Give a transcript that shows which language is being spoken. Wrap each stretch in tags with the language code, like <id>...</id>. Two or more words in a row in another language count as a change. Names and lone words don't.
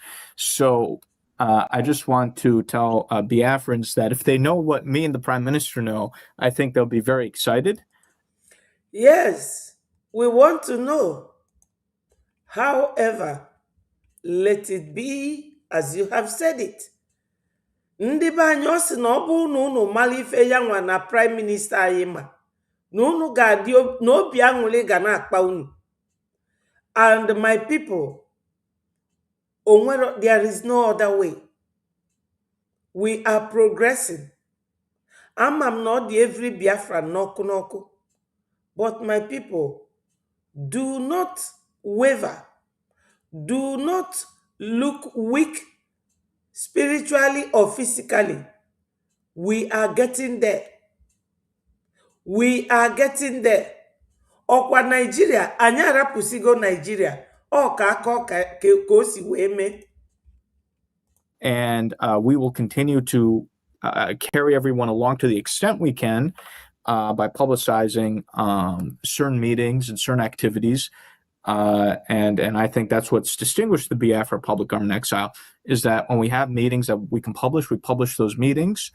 <en>So I just want to tell Biafrans that if they know what me and the Prime Minister know, I think they'll be very excited. Yes, we want to know. However, let it be as you have said it.</en> <ig>Ndị be anyị ọ sị na ọ bụ na unu mara ife ya nwa na</ig> <en>prime minister</en> <ig>anyị ma na unu ga-adị n'obi aṅụrị ga na-akpa unu.</ig> <en>And my people, there is no other way. We are progressing.</en> <ig>Ama m na ọ dị every Biafra n'ọkụ n'ọkụ.</ig> <en>But my people, do not waver. Do not look weak spiritually or physically. We are getting there. We are getting there.</en> <ig>Ọkwa Nigeria, anyị arapụsigo Nigeria. Ọ ka aka ka o si wee mee.</ig> <en>And we will continue to carry everyone along to the extent we can by publicizing certain meetings and certain activities. And I think that's what's distinguished the Biafra Public Government Exile, is that when we have meetings that we can publish, we publish those meetings.</en>